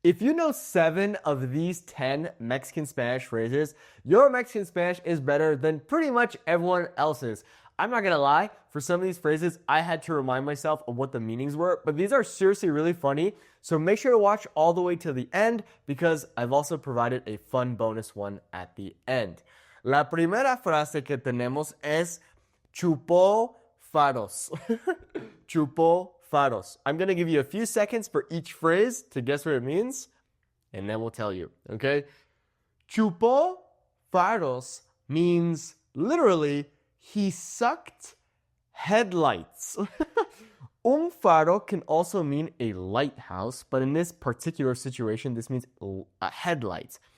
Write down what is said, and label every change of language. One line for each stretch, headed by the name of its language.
English: If you know 7 of these 10 Mexican Spanish phrases, your Mexican Spanish is better than pretty much everyone else's. I'm not gonna lie, for some of these phrases, I had to remind myself of what the meanings were, but these are seriously really funny, so make sure to watch all the way to the end because I've also provided a fun bonus one at the end.
Spanish: La primera frase que tenemos es chupó faros. Chupó faros.
English: I'm going to give you a few seconds for each phrase to guess what it means, and then we'll tell you, okay? Chupó faros means literally he sucked headlights. Un faro can also mean a lighthouse, but in this particular situation, this means headlights.